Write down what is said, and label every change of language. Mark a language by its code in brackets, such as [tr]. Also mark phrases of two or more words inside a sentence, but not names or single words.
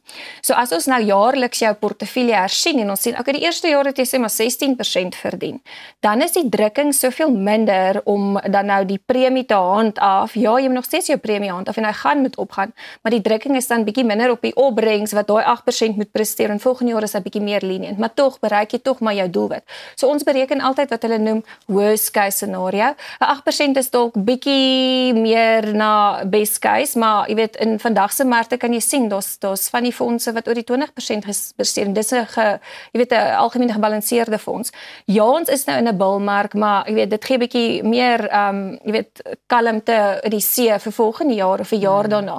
[af] So as ons nou jaarliks jou portefeulje hersien, en ons sien, okay, die eerste jaar het jy sê maar 16% verdien, dan is die drukking soveel minder om dan nou die premie te handhaaf. Ja, jy moet nog steeds jou premie handhaaf, en hy moet opgaan, maar die drukking is dan bietjie minder op die opbrengs wat daai 8% moet presteer, en volgende jaar is hy bietjie meer lenient, maar tog bereik jy tog maar jou doelwit. So ons bereken altyd wat hulle noem [en] worst case scenario. [af] 'n 8% is dalk bietjie meer na [en] best case, [af] maar jy weet, in vandag se markte kan jy sien, daar's van die fondse wat oor die 20% presteer. Dis 'n jy weet 'n algemeen gebalanseerde fonds. Ja, ons is nou in 'n bullmark, maar jy weet dit gee bietjie meer jy weet kalmte in die see vir volgende jaar of 'n jaar daarna.